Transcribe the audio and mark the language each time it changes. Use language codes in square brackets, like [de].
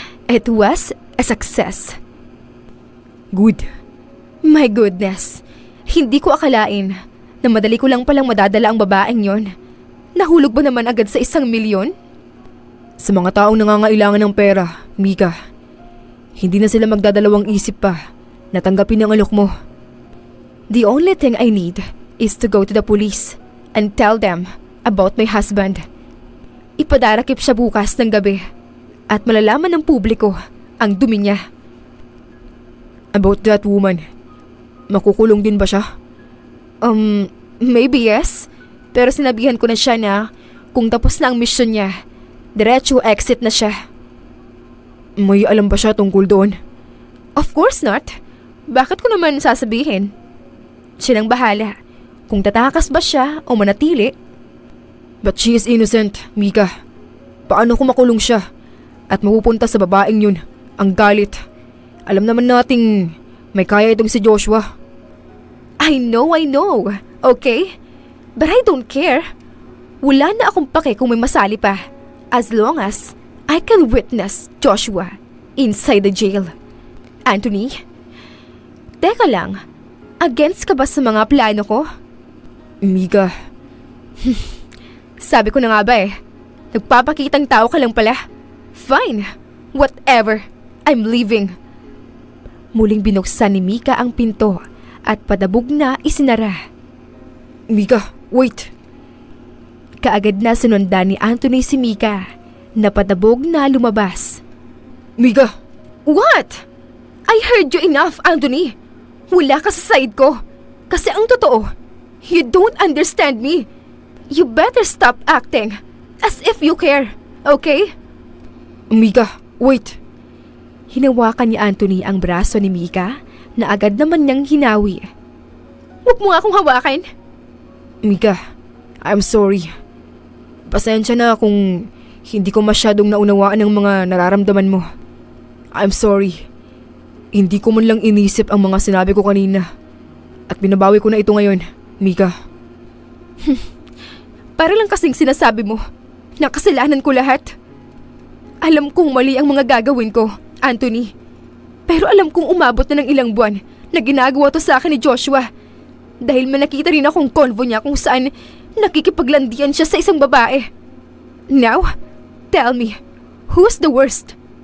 [en] It was a success. Good. My goodness. [tl] Hindi ko akalain na madali ko lang palang madadala ang babaeng yon. Nahulog ba naman agad sa 1 milyon? Sa mga taong nangangailangan ng pera, Mika, hindi na sila magdadalawang isip pa na tanggapin ang alok mo. [en] The only thing I need is to go to the police and tell them about my husband. [tl] Ipadarakip siya bukas ng gabi at malalaman ng publiko ang dumi niya. [en] About that woman, [tl] makukulong din ba siya? [en] Maybe yes. [tl] Pero sinabihan ko na siya na kung tapos na ang mission niya, diretso exit na siya. May alam ba siya tungkol doon? [en] Of course not. [tl] Bakit ko naman sasabihin? Siya nang bahala kung tatakas ba siya o manatili. [en] But she is innocent, Mika. [tl] Paano kung makulong siya at mapupunta sa babaeng yun ang galit? Alam naman nating may kaya itong si Joshua. [en] I know. Okay? But I don't care. [tl] Wala na akong pake kung may masali pa. [en] As long as I can witness Joshua inside the jail. [tl] Anthony? Teka lang. Against ka ba sa mga plano ko? Mika. Sabi ko na nga ba eh. Nagpapakitang tao ka lang pala. [en] Fine. Whatever. I'm leaving. [tl] Muling binuksan ni Mika ang pinto at padabog na isinara. [en] Mika, wait! [tl] Kaagad na sinundan ni Anthony si Mika na padabog na lumabas. Mika! [en] What? I heard you enough, Anthony. [tl] Wala ka sa side ko. Kasi ang totoo, [en] you don't understand me. You better stop acting as if you care, okay? Mika, wait! [tl] Hinawakan ni Anthony ang braso ni Mika na agad naman niyang hinawi. Huwag mo nga akong hawakan. [en] Mika, I'm sorry. [tl] Pasensya na kung hindi ko masyadong naunawaan ang mga nararamdaman mo. [en] I'm sorry. [tl] Hindi ko man lang inisip ang mga sinabi ko kanina. At binabawi ko na ito ngayon, Mika. Para lang kasing sinasabi mo na kasalanan ko lahat. Alam kong mali ang mga gagawin ko, Anthony. Pero alam kong umabot na ng ilang buwan na ginagawa to sa akin ni Joshua. Dahil may nakita rin akong convo niya kung saan nakikipaglandian siya sa isang babae. [en] Now, tell me, who's the worst?